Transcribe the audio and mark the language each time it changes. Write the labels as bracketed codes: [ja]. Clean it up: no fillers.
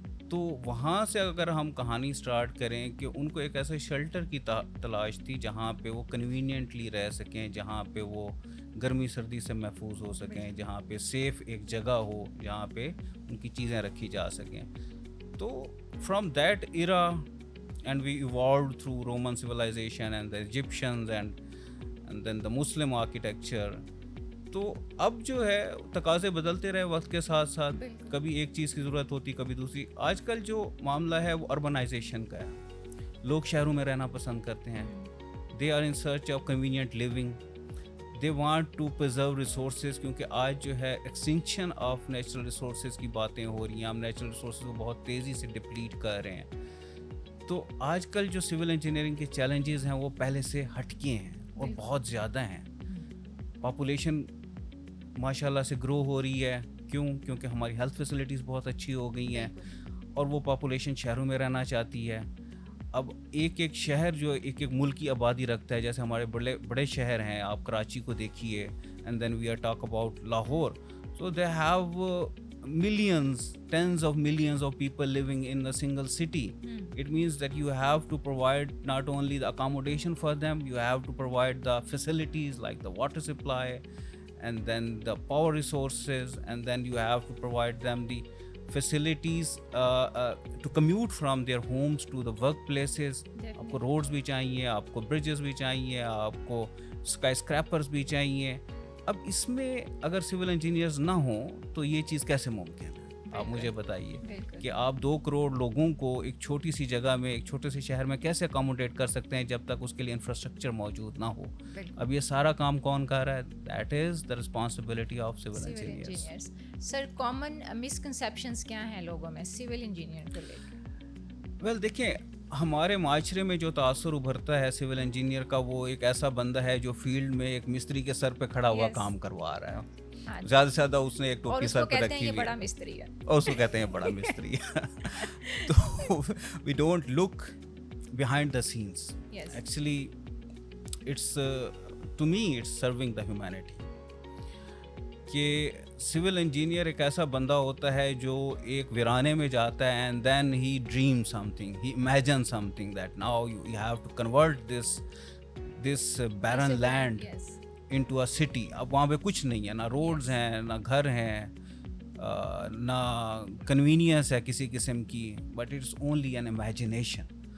[ur] تو وہاں سے اگر ہم کہانی اسٹارٹ کریں کہ ان کو ایک ایسے شیلٹر کی تلاش تھی جہاں پہ وہ کنوینئنٹلی رہ سکیں، جہاں پہ وہ گرمی سردی سے محفوظ ہو سکیں، جہاں پہ سیف ایک جگہ ہو جہاں پہ ان کی چیزیں رکھی جا سکیں. [en] تو from that era, and we evolved through Roman civilization and the Egyptians and then the Muslim architecture. [ur] تو اب جو ہے تقاضے بدلتے رہے وقت کے ساتھ ساتھ، کبھی ایک چیز کی ضرورت ہوتی کبھی دوسری. آج کل جو معاملہ ہے وہ اربنائزیشن کا ہے، لوگ شہروں میں رہنا پسند کرتے ہیں. [en] they are in search of convenient living, they want to preserve resources, [ur] کیونکہ آج جو ہے ایکسٹنکشن آف نیچرل ریسورسز کی باتیں ہو رہی ہیں. ہم نیچرل ریسورسز کو بہت تیزی سے ڈپلیٹ کر رہے ہیں. تو آج کل جو سول انجینئرنگ کے چیلنجز ہیں وہ پہلے سے ہٹ کے ہیں اور بہت زیادہ ہیں. پاپولیشن ماشاء اللہ سے گرو ہو رہی ہے. کیونکہ ہماری ہیلتھ فیسلٹیز بہت اچھی ہو گئی ہیں اور وہ پاپولیشن شہروں میں رہنا چاہتی ہے. اب ایک ایک شہر جو ایک ایک ملک کی آبادی رکھتا ہے، جیسے ہمارے بڑے شہر ہیں، آپ کراچی کو دیکھیے، [en] and then we are talk about [ur] Lahore. [en] So they have millions, tens of millions of people living in a single city. It means that you have to provide not only the accommodation for them, you have to provide the facilities like the water supply and then the power resources, and then you have to provide them the facilities to commute from their homes to the work places. [ur] آپ کو roads بھی چاہیے، آپ کو bridges بھی چاہیے، آپ کو اسکائی اسکریپرز بھی چاہیے. اب اس میں اگر سول انجینئرز نہ ہوں تو یہ چیز کیسے ممکن ہے؟ آپ مجھے بتائیے کہ آپ 2 کروڑ لوگوں کو ایک چھوٹی سی جگہ میں، ایک چھوٹے سے شہر میں کیسے اکاموڈیٹ کر سکتے ہیں جب تک اس کے لیے انفراسٹرکچر موجود نہ ہو؟ اب یہ سارا کام کون کر رہا ہے؟ [en] That is the responsibility of civil engineers. [ur] Sir common misconceptions کیا ہیں لوگوں میں سول انجینئر کو لے کر؟ ویل دیکھیں، ہمارے معاشرے میں جو تاثر ابھرتا ہے سول انجینئر کا، وہ ایک ایسا بندہ ہے جو فیلڈ میں ایک مستری کے سر پہ کھڑا ہوا کام کروا رہا ہے. زیادہ سے زیادہ اس نے ایک ٹوپی سر پہ رکھی ہوئی بڑا مستری ہے، اور اس کو کہتے ہیں بڑا مستری ہے. [en] تو we don't look behind the sense. Actually it's to me it's serving the humanity. [ur] کہ سول انجینئر ایک ایسا بندہ ہوتا ہے جو ایک ویرانے میں جاتا ہے [en] And then he dream something, he imagine something that now you have to convert this barren land into a city. [ur] اب وہاں پہ کچھ نہیں ہے، نہ روڈز ہیں، نہ گھر ہیں، نہ کنوینئنس ہے کسی قسم کی، [en] But it's only an imagination.